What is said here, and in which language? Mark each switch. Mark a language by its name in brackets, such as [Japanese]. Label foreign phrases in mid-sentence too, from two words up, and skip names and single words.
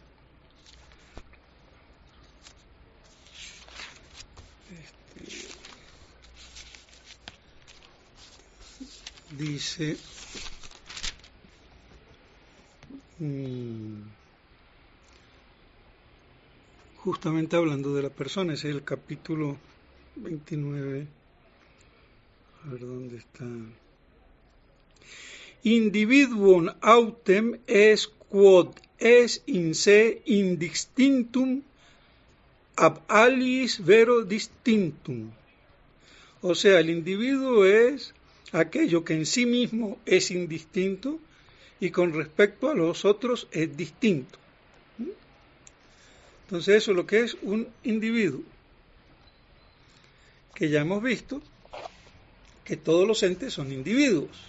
[Spanish] Dice, justamente hablando de la persona, ese es el capítulo 29. A ver dónde está. [Latin] Individuum autem es quod es in se indistinctum ab aliis vero distinctum. [Spanish] O sea, el individuo es aquello que en sí mismo es indistinto y con respecto a los otros es distinto. Entonces eso es lo que es un individuo, que ya hemos visto que todos los entes son individuos.